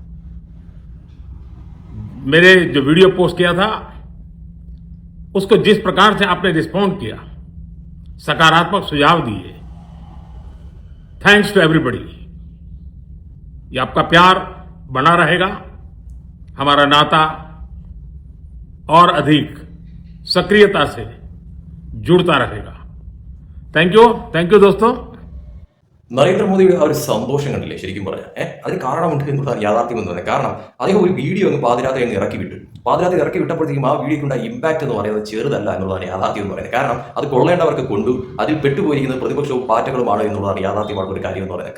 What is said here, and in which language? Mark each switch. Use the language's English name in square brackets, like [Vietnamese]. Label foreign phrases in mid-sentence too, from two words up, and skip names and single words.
[Hindi] मेरे जो वीडियो पोस्ट किया था उसको जिस प्रकार से आपने रिस्पॉन्ड किया, सकारात्मक सुझाव दिए, [English] thanks to everybody. [Hindi] ये आपका प्यार बना रहेगा, हमारा नाता और अधिक सक्रियता से जुड़ता रहेगा। [English] thank you [Hindi] दोस्तों। [Malayalam] നരേന്ദ്രമോദിയുടെ ആ ഒരു സന്തോഷം കണ്ടില്ലേ ശരിക്കും പറഞ്ഞാൽ അതിന് കാരണമുണ്ട് എന്നുള്ള യാഥാർത്ഥ്യം എന്ന് പറയുന്നത്. കാരണം അദ്ദേഹം ഒരു വീഡിയോ ഒന്ന് പാതിരാത്രി ഇറക്കി വിട്ടു. പാതിരാത്രി ഇറക്കി വിട്ടപ്പോഴത്തേക്കും ആ വീഡിയോക്കുണ്ട ഇമ്പാക്ട് എന്ന് പറയുന്നത് ചെറുതല്ല എന്നുള്ളതാണ് യാഥാർത്ഥ്യം എന്ന് പറയുന്നത്. കാരണം അത് കൊള്ളേണ്ടവർക്ക് കൊണ്ടു, അതിൽ പെട്ടുപോയിരിക്കുന്നത് പ്രതിപക്ഷവും പാർട്ടികളുമാണ് എന്നുള്ളതാണ് യാഥാർത്ഥ്യമായിട്ടുള്ള ഒരു കാര്യം എന്ന് പറയുന്നത്.